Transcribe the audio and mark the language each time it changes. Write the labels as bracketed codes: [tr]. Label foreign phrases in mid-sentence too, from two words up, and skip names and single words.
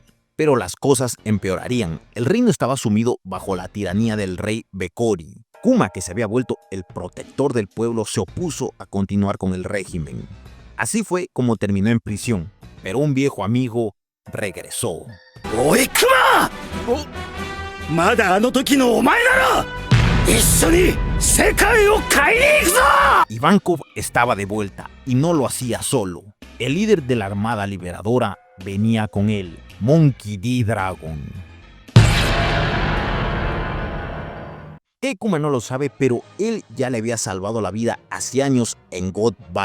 [es] Pero las cosas empeorarían. El reino estaba sumido bajo la tiranía del rey Bekori. Kuma, que se había vuelto el protector del pueblo, se opuso a continuar con el régimen. Así fue como terminó en prisión, pero un viejo amigo regresó. ¡Oye, Kuma! [ja] ¡まだあの時のお前なら! ¡一緒に世界を買いに行くぞ! [es] Ivankov estaba de vuelta y no lo hacía solo. El líder de la Armada Liberadora venía con él, Monkey D. Dragon. Kuma no lo sabe, pero él ya le había salvado la vida hace años en God Valley.